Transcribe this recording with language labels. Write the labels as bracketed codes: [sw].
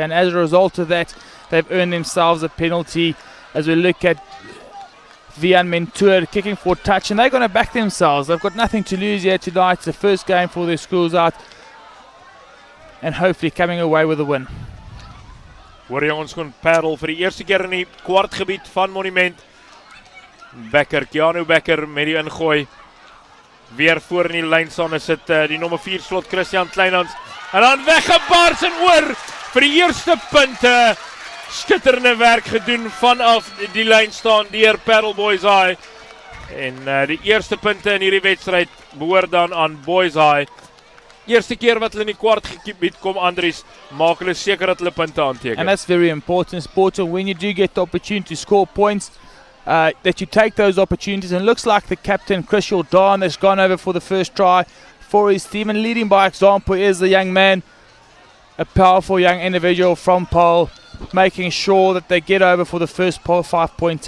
[en] And as a result of that, they've earned themselves a penalty. As we look at Vian Mentour kicking for touch, and they're going to back themselves. They've got nothing to lose here tonight. It's the first game for their schools out, and hopefully coming away with a win. [af] Hoor jy ons kon Paarl vir die eerste keer in die kwartgebied van Monument. Becker, Keanu Becker met die ingooi. Weer voor in die lyn staan is dit die nommer 4 slot Christian Kleinhans. En dan weggebaars en oor vir die eerste punte. Skitterende werk gedoen vanaf die lyn staan deur Paarl Boishaai. En die eerste punte in hierdie wedstryd behoort dan aan Boishaai. Eerste keer wat hulle in die kwartgebied kom, Andries, maak hulle seker dat hulle punte aanteken. [en] And that's very important, when you do get the opportunity to score points, that you take those opportunities. And it looks like the captain, Chris Jordan, has gone over for the first try for his team. And leading by example is the young man, a powerful young individual from Paarl, making sure that they get over for the first 5 points.